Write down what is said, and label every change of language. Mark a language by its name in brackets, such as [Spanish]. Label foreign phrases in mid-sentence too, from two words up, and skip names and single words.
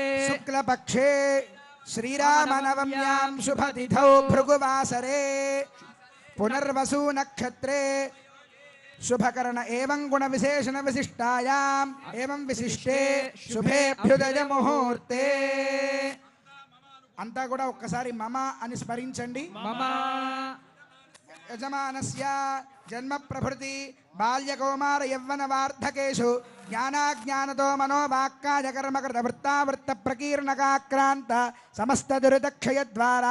[Sanskrit] शुक्लपक्षे श्रीरामनवम्यां शुभतिथौ भृगुवासरे पुनर्वसु नक्षत्रे शुभकर्ण एवं गुण विशेषण विशिष्टायाम् एवं विशिष्टे शुभेभ्युदय मुहूर्ते [Telugu] అంతా కూడా ఒక్కసారి మమ అని స్మరించండి. [Sanskrit] మమ యజమానస్య జన్మ ప్రభృతి బాల్య కౌమార యవ్వన వార్ధకేషు జ్ఞానాజ్ఞానతో మనోవాక్కాయ కర్మకృత వృత్తావృత్త ప్రకీర్ణకాక్రాంత సమస్త దురితక్షయ ద్వారా